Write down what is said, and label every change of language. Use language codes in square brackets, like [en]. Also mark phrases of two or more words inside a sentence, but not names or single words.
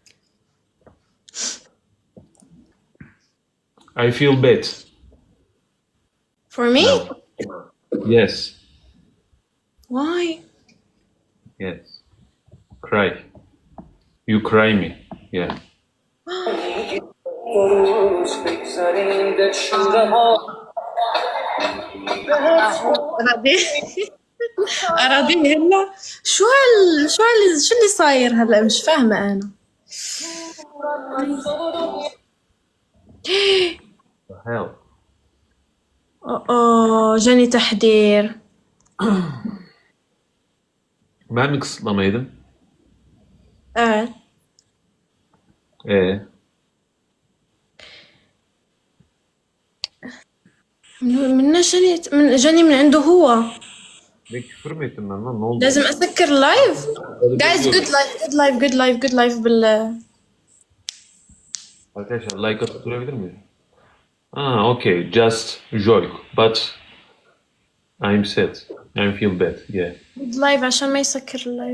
[en] I feel bad. For me? Yes. Why? Yes. Cry. You cry me. Yeah. [ar] أراضي هلا شو اللي صاير هلا مش فاهمة أنا. [en] The hell. [ar] جاني تحذير. [tr] Ben mi kısıtlamaydım? Evet. [ar] جاني من عنده هو. [tr] Ne küfür mü ettim ben lan? Ne oldu? [ar] لازم أسكر لايف. [en] Guys good life بالله. [tr] Arkadaşlar like atıp durabilir miyiz? [en] Okay. Just joke. But I'm sad. I feel bad. Yeah. good life [ar] عشان ما يسكر اللايف.